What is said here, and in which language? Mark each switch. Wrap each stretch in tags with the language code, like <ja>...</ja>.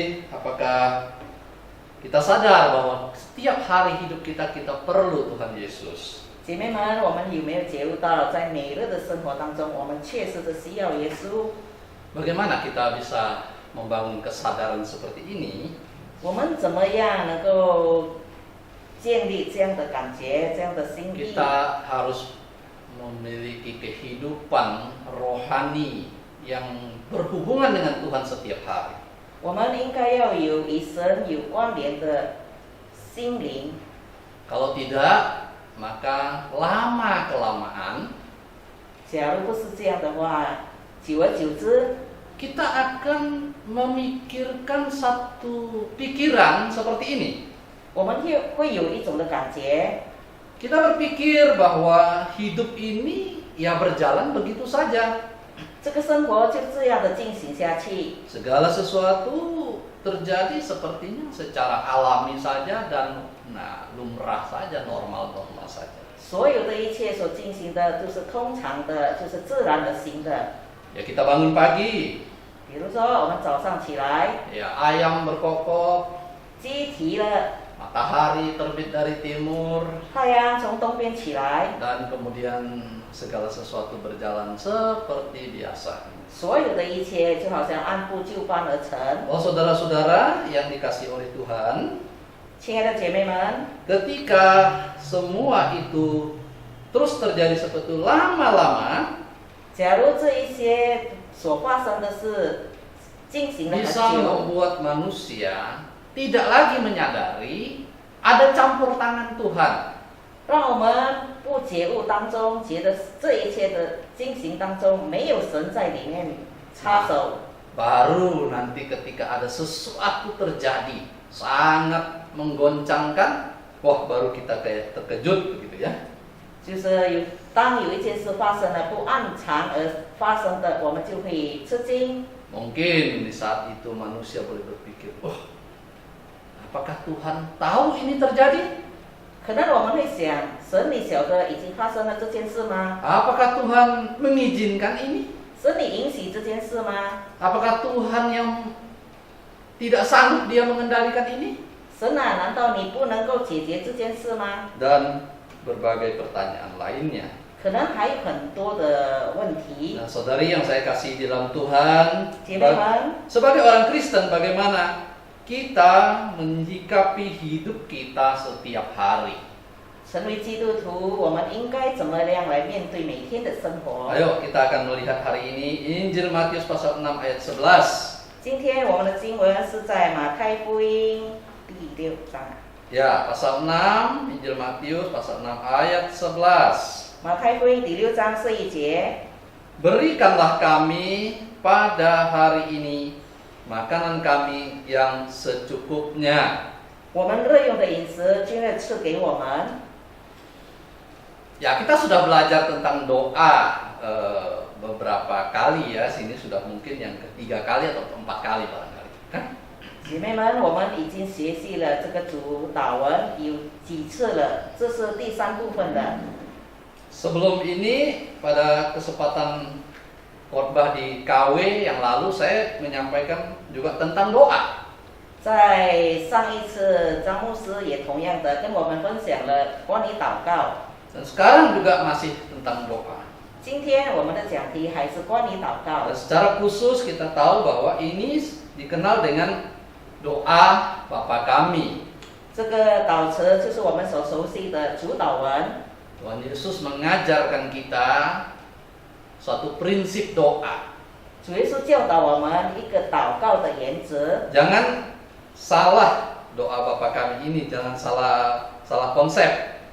<id>Apakah kita sadar bahwa setiap hari hidup kita perlu Tuhan Yesus?</id> <zh>姐妹们，我们有没有觉悟到，在每日的生活当中，我们确实是需要耶稣？</zh> <id>Bagaimana kita bisa membangun kesadaran seperti ini?</id> <zh>我们怎么样能够建立这样的感觉、这样的心意？</zh> <id>Kita harus memiliki kehidupan rohani yang berhubungan dengan Tuhan setiap hari.</id> <zh>我们应该要有与神有关联的心灵。</zh> <id>Kalau tidak, maka lama-kelamaan</id> <zh>假如不是这样的话，久而久之，</zh> <id>kita akan memikirkan satu pikiran seperti ini.</id> <zh>我们会有一种的感觉，</zh> <id>Kita berpikir bahwa hidup ini ya berjalan begitu saja.</id> <zh>这个生活就这样的进行下去，</zh> <id>Segala sesuatu terjadi sepertinya secara alami saja dan lumrah saja, normal-normal saja.</id> <zh>所有的一切所进行的都是通常的，就是自然而行的。</zh> <id>Ya kita bangun pagi,</id> <zh>比如说，我们早上起来，</zh> <id>ya ayam berkokok,</id> <zh>鸡啼了，</zh> <id>matahari terbit dari timur,</id> <zh>太阳从东边起来，</zh> <id>dan kemudian segala sesuatu berjalan seperti biasa.</id> <zh>所有的一切就好像按部就班而成。</zh> <id>Oh saudara-saudara yang dikasihi oleh Tuhan,</id> <zh>亲爱的姐妹们，</zh> <id>ketika semua itu terus terjadi seperti itu lama-lama,</id> <zh>假如这一些所发生的事进行了很</zh> <id>bisa</id> <zh>久，</zh> <id>membuat manusia tidak lagi menyadari ada campur tangan Tuhan.</id> <zh>让我们不觉悟当中，觉得这一切的进行当中没有神在里面插手。</zh> <id>Baru nanti ketika ada sesuatu terjadi sangat menggoncangkan, wah baru kita kayak terkejut begitu ya.</id> <zh>就是当有一件事发生了不按常而发生的，我们就会吃惊。</zh> <id>Mungkin di saat itu manusia boleh berpikir, wah apakah Tuhan tahu ini terjadi?</id> <zh>可能我们会想，神你晓得已经发生了这件事吗？</zh> <id>Apakah Tuhan mengizinkan ini?</id> <zh>神你允许这件事吗？</zh> <id>Apakah Tuhan yang tidak sanggup dia mengendalikan ini?</id> <zh>神啊，难道你不能够解决这件事吗？</zh> <id>Dan berbagai pertanyaan lainnya.</id> <zh>可能还有很多的问题。</zh> <id>Nah, saudari yang saya kasih di dalam Tuhan,</id> <zh>姐妹们，</zh> <id>sebagai orang Kristen bagaimana kita menyikapi hidup kita setiap hari?</id> <zh>成为基督徒，我们应该怎么样来面对每天的生活？</zh> <id>Ayo kita akan melihat hari ini Injil Matius pasal 6 ayat 11.</id> <zh>今天我们的经文是在马太福音第6章。</zh> <id>Ya, pasal 6 Injil Matius pasal 6 ayat 11.</id> <zh>马太福音第6章11节，</zh> <id>Berikanlah kami pada hari ini makanan kami yang secukupnya.</id> <zh>我们日用的饮食今日赐给我们。</zh> <id>Ya, kita sudah belajar tentang doa beberapa kali ya. Sini sudah mungkin yang ketiga kali atau keempat kali barangkali, kan?</id> <zh>姐妹们，我们已经学习了这个主祷文有几次了，这是第3部分的。</zh> <id>Sebelum ini pada kesempatan khotbah di KW yang lalu saya menyampaikan juga tentang doa.</id> <zh>在上一次张牧师也同样的跟我们分享了关于祷告。</zh> <id>Dan sekarang juga masih tentang doa.</id> <zh>今天我们的讲题还是关于祷告</zh> <id>Dan。 secara khusus kita tahu bahwa ini dikenal dengan doa Bapa kami.</id> <zh>这个祷词就是我们所熟悉的主祷文。</zh> <id>Tuhan Yesus mengajarkan kita suatu prinsip doa.</id> <zh>主耶稣教导我们一个祷告的原则，</zh> <id>Jangan salah doa Bapa kami ini, jangan salah konsep.</id>